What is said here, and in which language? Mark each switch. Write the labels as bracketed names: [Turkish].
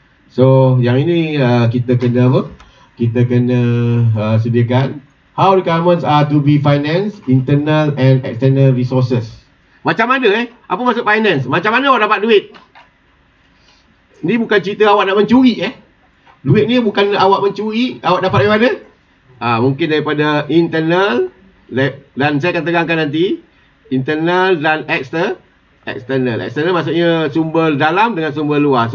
[Malay] So yang ini kita kena apa? Kita kena sediakan. [English] How requirements are to be financed, internal and external resources. [Malay] Macam mana apa maksud finance? Macam mana awak dapat duit? Ni bukan cerita awak nak mencuri Duit ni bukan awak mencuri, awak dapat dari mana? Mungkin daripada internal, dan saya akan terangkan nanti, internal dan external. External maksudnya sumber dalam dengan sumber luar.